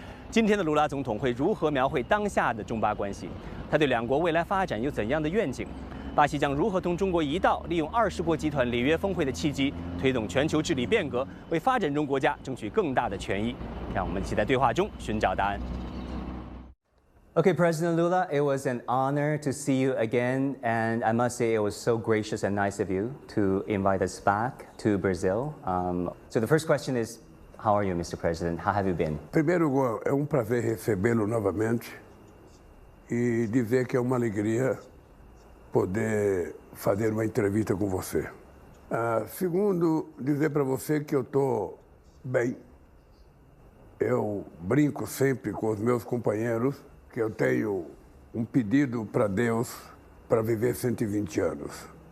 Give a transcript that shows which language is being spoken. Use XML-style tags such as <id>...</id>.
<zh>今天的卢拉总统会如何描绘当下的中巴关系？他对两国未来发展有怎样的愿景？巴西将如何同中国一道利用20国集团里约峰会的契机，推动全球治理变革，为发展中国家争取更大的权益？让我们一起在对话中寻找答案。</zh> <en>Okay, President Lula, it was an honor to see you again, and I must say it was so gracious and nice of you to invite us back to Brazil. So the first question is, how are you, Mr. President? How have you been?</en> <pt>Primeiro, é prazer recebê-lo novamente e dizer que é uma alegria poder fazer uma entrevista com você. Segundo, dizer para você que eu estou bem. Eu brinco sempre com os meus companheiros que eu tenho pedido para Deus para viver 120 anos.</pt>